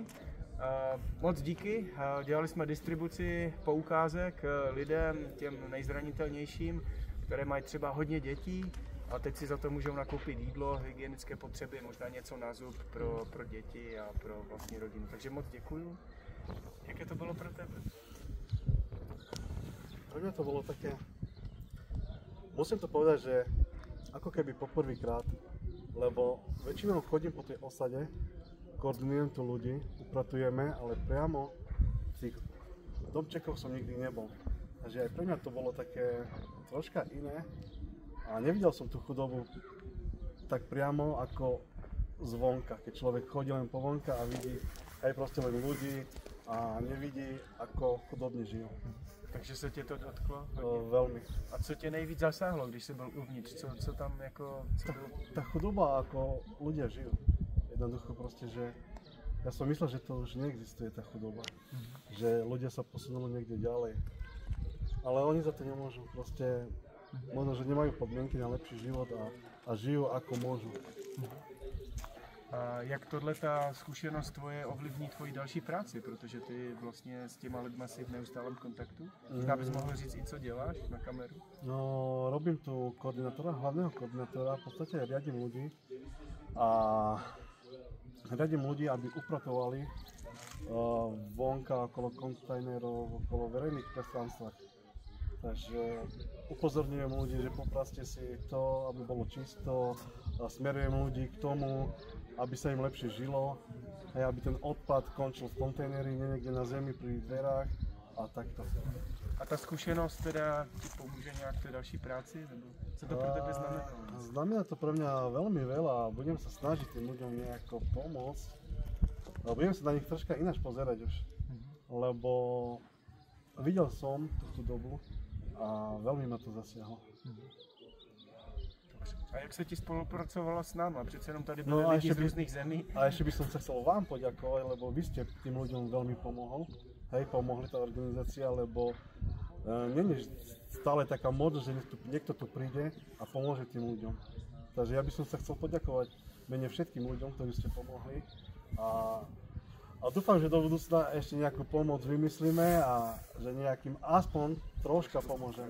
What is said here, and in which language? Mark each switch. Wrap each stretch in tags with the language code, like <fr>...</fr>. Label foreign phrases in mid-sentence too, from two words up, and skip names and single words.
<cs>Moc díky, dělali jsme distribuci poukázek lidem, těm nejzranitelnějším, které mají třeba hodně dětí a teď si za to můžou nakoupit jídlo, hygienické potřeby, možná něco na zub pro děti a pro vlastní rodinu. Takže moc děkuju. Jaké to bylo pro tebe?</cs> <sk>Pre mňa to bolo také, musím to povedať, že ako keby poprvýkrát, lebo väčšinou chodím po tej osade, koordinujem tu ľudí, upratujeme, ale priamo v tých domčekoch som nikdy nebol. Takže aj pre mňa to bolo také troška iné a nevidel som tú chudobu tak priamo ako zvonka, keď človek chodí len po vonka a vidí aj proste len ľudí a nevidí, ako chudobne žijú.</sk> <cs>Takže se tě to dotklo?</cs> <sk>Veľmi.</sk> <cs>A co tě nejvíc zasáhlo, když jsi byl uvnitř? Co tam jako...</cs> <sk>Tá chudoba, ako ľudia žijú. Jednoducho proste, že ja som myslel, že to už neexistuje tá chudoba. Že ľudia sa posunuli niekde ďalej. Ale oni za to nemôžu. Proste možno, že nemajú podmienky na lepší život a žijú ako môžu.</sk> <cs>A jak tohle ta zkušenost tvoje ovlivní tvoji další práci, protože ty vlastně s těma lidma jsi v neustálém kontaktu? Možná bys mohl říct i co děláš na kameru? No,</cs> <sk>robím tu koordinátora, hlavného koordinátora, v podstate riadím ľudí a riadím ľudí, aby upratovali vonka okolo kontajnerov, okolo verejných priestranstvách. Takže upozorňujem ľudí, že popraste si to, aby bolo čisto, smerujem ľudí k tomu, aby sa im lepšie žilo, aj aby ten odpad končil v kontajneri, nie niekde na zemi pri dverách a takto.</sk> <cs>A ta zkušenost teda ti pomůže nějak v té další práci? Nebo co to pro tebe znamená?</cs> <sk>Znamená to pre mňa veľmi veľa a budem sa snažiť tým ľuďom nejako pomôcť. Budem sa na nich troška ináč pozerať už, lebo videl som tú dobu a veľmi ma to zasiahlo.</sk> <cs>A jak se ti spolupracovalo s náma? Přece jenom tady byli lidi z různých zemí.</cs> <sk>A ešte by som sa chcel vám poďakovať, lebo vy ste tým ľuďom veľmi pomohli tá organizácia, lebo nie je stále taká možnosť, že niekto tu príde a pomôže tým ľuďom. Takže ja by som sa chcel poďakovať mene všetkým ľuďom, ktorí ste pomohli a dúfam, že do budúcna ešte nejakú pomoc vymyslíme a že nejakým aspoň troška pomôžeme.</sk>